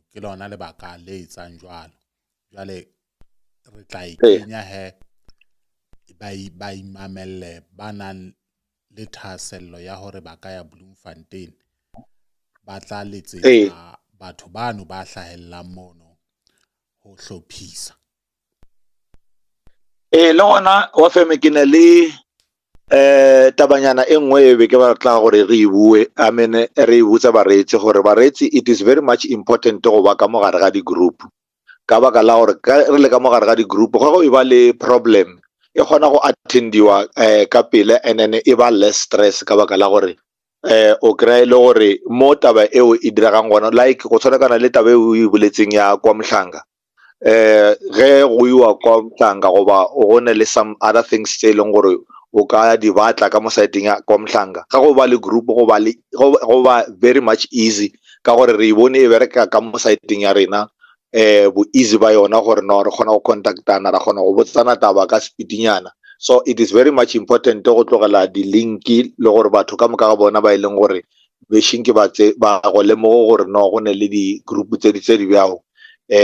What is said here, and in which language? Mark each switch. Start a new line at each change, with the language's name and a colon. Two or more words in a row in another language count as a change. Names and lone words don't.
Southern Sotho: Ke lona lebaka le etsang jwalo. Jwale re tla ikenya he ba imamelle ba nang le thahasello ya hore ba ka ya Bloemfontein, ba tla letsetsa batho bano ba hlahellang mono ho hlophisa.
Northern Sotho: Le gona wa feme ke na le tabanyana e nngwe e be ke batla gore re bue re butsa bareetsi gore bareetsi
English: it is very much important
Northern Sotho: go ba ka mogare ga di-group, ka baka la gore re le ka mogare ga di-group go e ba le problem e kgona go attendiwa ka pele
English: and then
Northern Sotho: e ba
English: less stress
Northern Sotho: ka baka la gore o kry le gore mo taba eo e diragang gona like go tshwanakana le taba eo e buletseng ya kwa Mhlanga, ge go iwa kwa Mhlanga goba o gone le
English: some other things
Northern Sotho: tse leng gore o ka di batla ka mo siteng ya kwa Mhlanga, ga go ba le group go ba
English: very much easy
Northern Sotho: ka gore re bone e bereka ka mo siteng ya rena bo easy ba yona gore no re kgona go contactana ra kgona go botsana taba ka speedinyana.
English: So it is very much important
Northern Sotho: go tlogela di-linki le gore batho ka moka ga bona ba e leng gore beshinki ba go lemogo gore no go ne le di-group tse di bjao